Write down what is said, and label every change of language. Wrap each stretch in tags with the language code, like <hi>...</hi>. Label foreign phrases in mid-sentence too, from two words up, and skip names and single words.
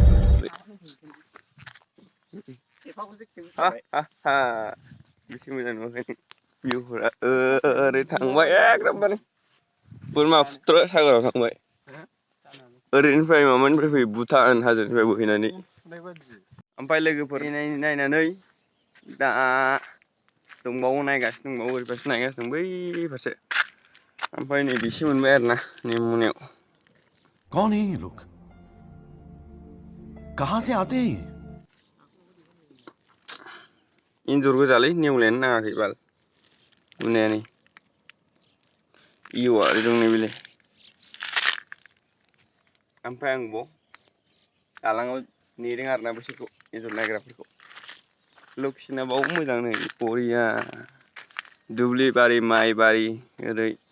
<brx>बेसे मोजां नुवाखै भिउफोरा ओरै थांबाय एकदमबारे बोरमा पुत्र सागराव थांबाय ओरैनिफ्राय माबानिफ्राय फैयो भुटान हाजोनिफ्राय बोहैनानै ओमफ्राय लोगोफोर नायनानै दा दंबावो नायगासिनो दंबावो ओरै फारसे नायगासिनो दं बै फारसे ओमफ्राय नै बेसे मोनबाय आरोना नै मोनायाव</brx> <hi>कौन है ये लोग कहां से आते हैं</hi> <brx>एन्जर गोजालै नेवलायानो नाङाखै बाल मोनाया नै इउआ ओरै दं नैबेलाय ओमफ्राय आं बाव दालाङाव नेदों आरोना बिसोरखौ एन्जर नायग्राफोरखौ लकेसना बाव मोजां नै बरिया दुब्लि बारि माइ बारि ओरै</brx>